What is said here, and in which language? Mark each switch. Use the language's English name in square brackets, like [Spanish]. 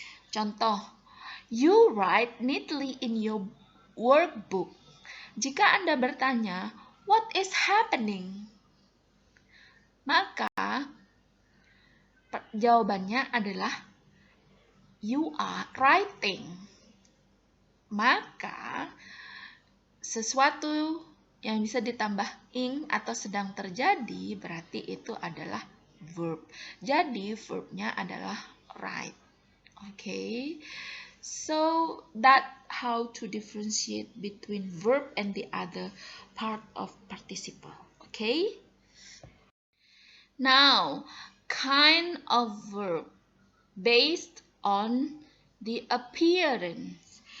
[Indonesian] Contoh, [English] you write neatly in your workbook. [Indonesian] Jika Anda bertanya, [English] what is happening? [Indonesian] Maka jawabannya adalah [English] you are writing. [Indonesian] Maka sesuatu yang bisa ditambah ing atau sedang terjadi berarti itu adalah verb. Jadi verbnya adalah write. Okay, [English] So that how to differentiate between verb and the other part of participle. Okay. Now, kind of verb based on the appearance.